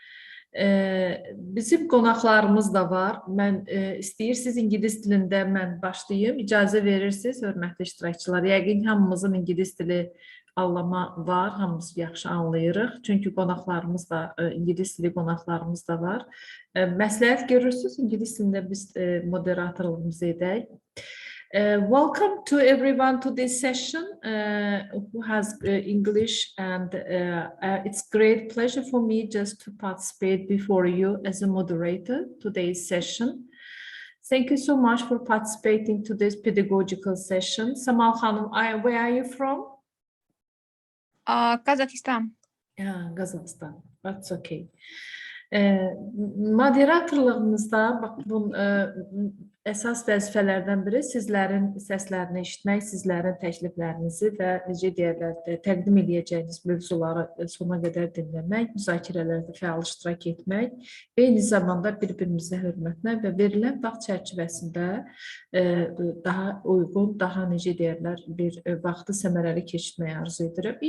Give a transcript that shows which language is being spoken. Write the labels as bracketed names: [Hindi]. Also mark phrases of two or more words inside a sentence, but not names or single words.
[Azerbaijani] Bizim qonaqlarımız da var. Mən istəyirsiniz ingilis dilində mən başlayayım. İcazə verirsiniz, hörmətli iştirakçılar. Yəqin hamımızın ingilis dili anlama var, hamımız yaxşı anlayırıq. Çünki qonaqlarımız da, ingilis dili qonaqlarımız da var. Məsləhət görürsünüz, ingilis dilində biz moderatorluğumuzu edək. [English] Welcome to everyone to this session who has English, and it's great pleasure for me just to participate before you as a moderator today's session. Thank you so much for participating to this pedagogical session. Samal Hanım, where are you from? Kazakhstan. Yeah, Kazakhstan. That's okay. [Azerbaijani] Moderatorluğumuzda bu əsas vəzifələrdən biri sizlərin səslərini eşitmək, sizlərin təkliflərinizi və necə deyirlər, təqdim edəcəyiniz mövzuları sona qədər dinləmək, müzakirələrdə fəal iştirak etmək, eyni zamanda bir-birimizə hörmətlə və verilən vaxt çərçivəsində daha uyğun, daha necə deyirlər, bir vaxtı səmərəli keçirməyə arzu edirəm.